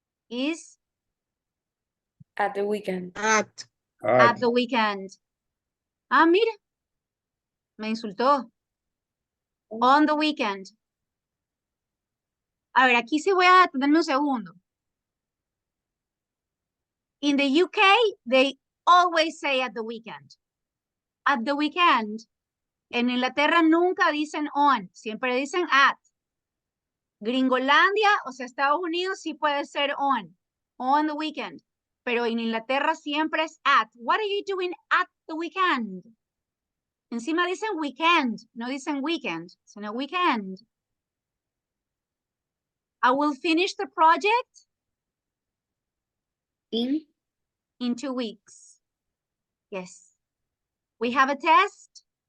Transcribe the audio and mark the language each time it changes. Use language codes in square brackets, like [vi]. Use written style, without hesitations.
[en] is At the weekend. At. at the weekend. [es] Ah, mira. Me insultó. [en] On the weekend. [es] A ver, aquí sí voy a detenerme un segundo. [en] In the UK, they always say at the weekend. At the weekend. [es] En Inglaterra nunca dicen on, siempre dicen at. Gringolandia, o sea, Estados Unidos sí puede ser [en] on the weekend. [es] Pero en Inglaterra siempre es at. [en] What are you doing at the weekend? [es] Encima dicen weekend, no dicen weekend, sino weekend. [en] I will finish the project in 2 weeks. Yes. We have a test